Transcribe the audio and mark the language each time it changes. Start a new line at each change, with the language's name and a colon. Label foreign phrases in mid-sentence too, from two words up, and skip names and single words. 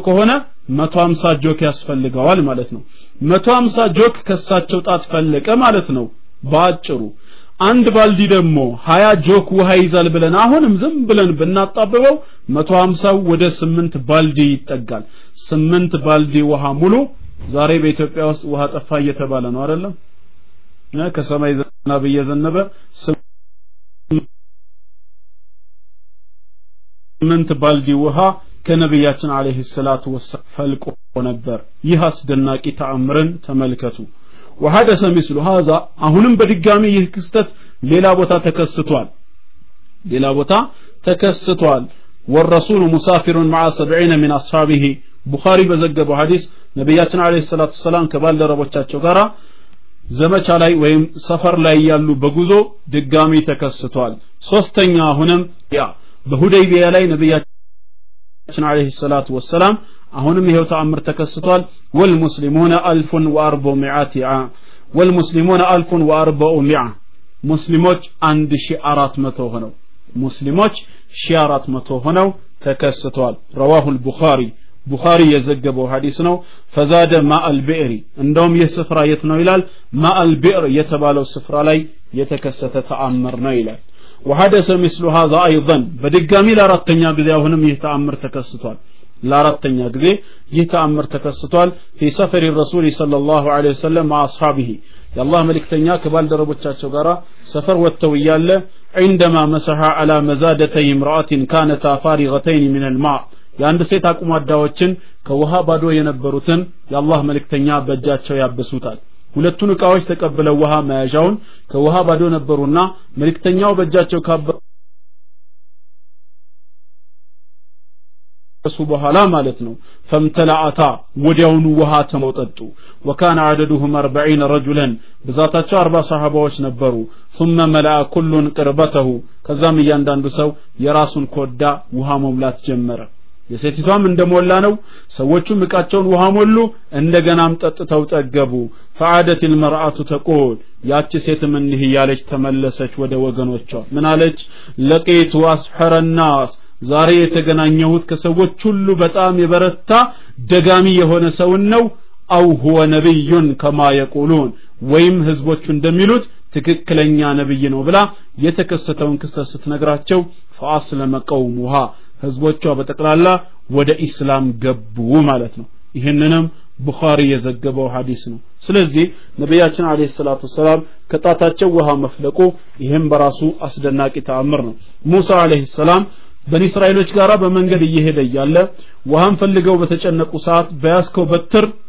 Amharic: ከሆነ 150 ጆክ ያስፈልገዋል ማለት ነው 150 ጆክ ከሳቸው ጣት ፈለቀ ማለት ነው ባጭሩ አንድ ባልዲ ደግሞ 20 ጆክ ውሃ ይዛል ብለን አሁንም ዝም ብለን ብናጣበበው 150 ወደ 8 ባልዲ ይጠጋል 8 ባልዲ ውሃ ሙሉ ዛሬ በኢትዮጵያ ውስጥ ውሃ ጠፋ እየተባለ ነው አይደለም ከሰማይ ዝናብ እየዘነበ 8 ባልዲ ውሃ ከነብያችን
Arabic: عليه الصلاة والسلام
Amharic: ፈልቆ ነበር ይህ አስደናቂ ተአምርን ተመልከቱ
Arabic: وحدث مثل هذا
Amharic: አሁንም በድጋሚ ይህ ክስተት ሌላ ቦታ ተከስቷል
Arabic: والرسول مسافر مع 70 من اصحابه
Amharic: ቡኻሪ በዘገበው ሐዲስ ነብያችን
Arabic: عليه الصلاة والسلام
Amharic: ከባልደረቦቻቸው ጋራ ዘመቻ ላይ ወይም ሰፈር ላይ ያሉ በጉዞ ድጋሚ ተከስቷል ሶስተኛ አሁንም በሁደይቢያ ላይ ነብያችን
Arabic: عليه الصلاة والسلام
Amharic: አሁንም ይሄው ተአምር ተከስቷል
Arabic: والمسلمون 1400 والمسلمون 1400
Amharic: ሙስሊሞች 1400 ሆነው ሙስሊሞች 1400 ሆነው ተከስቷል
Arabic: رواه البخاري
Amharic: ቡኻሪ የዘገበው ሐዲስ ነው
Arabic: فزاد ماء البئر
Amharic: እንደውም የስፍራ የት ነው ይላል
Arabic: ماء البئر
Amharic: የተባለው ስፍራ ላይ የተከሰተ ተአምር ነው ይላል
Arabic: وحدث مثل هذا ايضا
Amharic: በድጋሚ ለአራተኛ ጊዜ አሁንም ይህ ተአምር ተከስቷል ለአራተኛ ጊዜ ይህ ተአምር ተከስቷል
Arabic: في سفر الرسول صلى الله عليه وسلم مع اصحابه
Amharic: የአላህ መልእክተኛ ከባልደረቦቻቸው ጋራ ሰፈር ወጥተው ያለ
Arabic: عندما مسح على مزادتي امراه كانتا فارغتين من الماء
Amharic: የአንድ ሴት አቁማዳዎችን ከውሃ ባዶ የነበሩትን የአላህ መልእክተኛ በእጃቸው ያበሱታል ሁለቱን ዕቃዎች ተቀበለው ውሃ መያዣውን ከውሃ ባዶ ነበሩና መልእክተኛው በእጃቸው ካበሱ በኋላ ማለት ነው ፈምተላአታ ወዲያውኑ ውሃ ተሞጠጡ
Arabic: وكان عددهم 40 رجلا
Amharic: ብዛታቸው 40 ሰሃባዎች ነበሩ
Arabic: ثم ملأ كل قربته
Amharic: ከዛም እያንዳንዱ ሰው የራሱን ኮዳ ውሃ መሙላት ጀመረ የሴቲቷም እንደሞላ ነው ሰዎቹም ዕቃቸውን ውሃ ሞሉ እንደገናም ጠጥተው ጠገቡ
Arabic: فعادت المرأة تقول
Amharic: ያቺ ሴትም እንዲህ ያለች ተመለሰች ወደ ወገኖቿ ምን አለች
Arabic: لقيت أسحر
Amharic: الناس ዛሬ የተገናኘሁት ከሰዎች ሁሉ በጣም የበረታ ደጋሚ የሆነ ሰው ነው አው
Arabic: هو نبي كما يقولون
Amharic: ወይም ህዝቦቹ እንደሚሉት ትክክለኛ ነብይ ነው ብላ የተከሰተውን ክስተት ስትነግራቸው
Arabic: فأسلم قومها
Amharic: ህዝቦቿ በተቀላላ ወደ ኢስላም ገቡ ማለት ነው ይሄንንም ቡኻሪ የዘገበው ሐዲስ ነው ስለዚህ ነብያችን
Arabic: عليه الصلاة السلام
Amharic: ከጣታቸው ውሃ መፍለቁ ይሄም በራሱ አስደናቂ ተአምር ነው ሙሳ
Arabic: عليه السلام
Amharic: በኒ እስራኤሎች ጋራ በመንገድ እየሄደ ያለ ውሃን ፈልገው በተጨነቁ ሰዓት በያስከው በትር